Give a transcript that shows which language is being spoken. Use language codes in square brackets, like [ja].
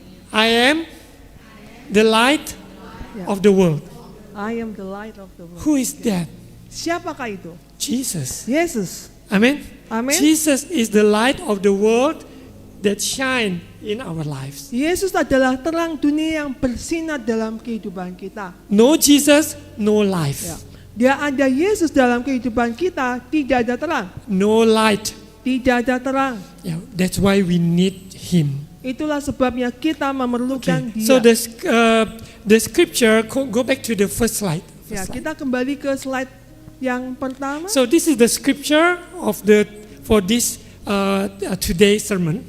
[en] I am the light [id] Ya. [en] of the world. I am the light of the world. Who is that? [id] Siapakah itu? [en] Jesus. [id] Yesus. [en] Amen. Amen. Jesus is the light of the world that shine in our lives. [id] Yesus adalah terang dunia yang bersinar dalam kehidupan kita. [en] No Jesus, no life. [id] Ya. Dia ada Yesus dalam kehidupan kita, tidak ada terang. [en] No light. [id] Tidak ada terang. [en] Yeah, that's why we need Him. [id] Itulah sebabnya kita memerlukan [en] Okay. [id] Dia. [en] So the scripture, go back to the first slide. [id] Ya, kita kembali ke slide yang pertama. [en] So this is the scripture for this today's sermon.